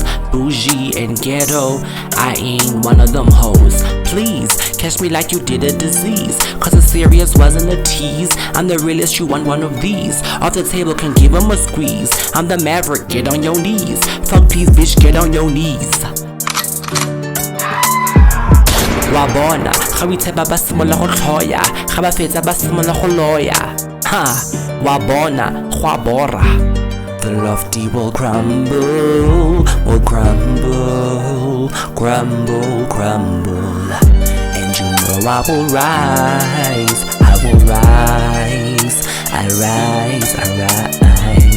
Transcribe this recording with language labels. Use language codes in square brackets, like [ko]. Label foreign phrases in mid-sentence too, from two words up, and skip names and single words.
[en] Bougie and ghetto, I ain't one of them hoes. Please, catch me like you did a disease. Cause the serious wasn't a tease. I'm the realest, you want one of these. Off the table, can give him a squeeze. I'm the Maverick, get on your knees. Fuck please, bitch, get on your knees. [tn] Wa bona, ga o itshepa ba simola go tlhoya, ga ba fetsa ba simola go loya. Ha, wa bona, go a bora. [en] The lofty will crumble, crumble, crumble. And you know I will rise, I will rise, I rise, I rise.